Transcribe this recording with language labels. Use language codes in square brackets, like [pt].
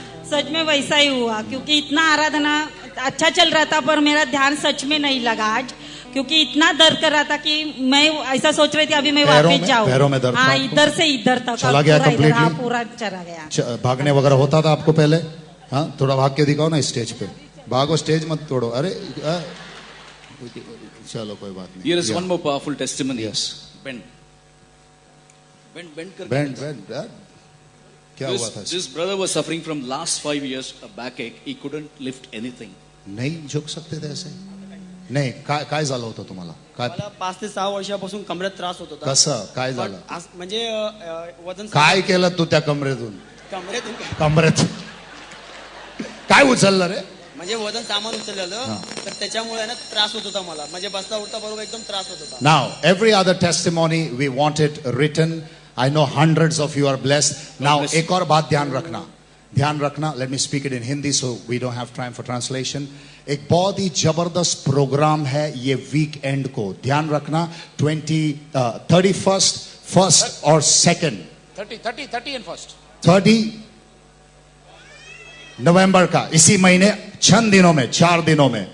[hi] सच में वैसा ही हुआ क्योंकि इतना आराधना अच्छा चल रहा था पर मेरा ध्यान सच में नहीं लगा आज, क्योंकि इतना दर्द कर रहा था कि मैं ऐसा सोच रही थी अभी मैं वापस जाऊं. पैरों में दर्द. हाँ, इधर से इधर तक चला गया कंप्लीटली. हाँ, पूरा चला गया. भागने वगैरह होता था आपको पहले? हाँ, थोड़ा भाग के दिखाओ ना स्टेज पे. भागो, स्टेज मत तोड़ो. अरे चलो कोई बात नहीं. [en] Here is one more powerful testimony. Yes. Bend. [hi] Bend. क्या हुआ था? [en] This brother was suffering from last 5 years a backache. He couldn't lift anything. [hi] नहीं झुक सकते थे ऐसे. [mr] नाही काय झालं होतं तुम्हाला? काय मला 5 ते 6 वर्षापासून कमरेत त्रास होत होता. कसं काय झालं? म्हणजे वजन काय केलं तू त्या कमरेतून? कमरेत कमरेत काय उचललं रे? म्हणजे वजन सामान उचललेलं, तर त्याच्यामुळे ना त्रास होत होता मला. म्हणजे बसता उठता बरोबर एकदम त्रास होत होता. [en] Now, every other testimony we want it written. I know hundreds of you are blessed. [hi] Now, एक और बात ध्यान रखना. [en] Let me speak it in Hindi so we don't have time for translation. [hi] एक बहुत ही जबरदस्त प्रोग्राम है ये वीकेंड को. ध्यान रखना. 31st, 1st और 2nd. [en] 30 and 1st. [hi] 30 नवंबर का, इसी महीने 4 दिनों में.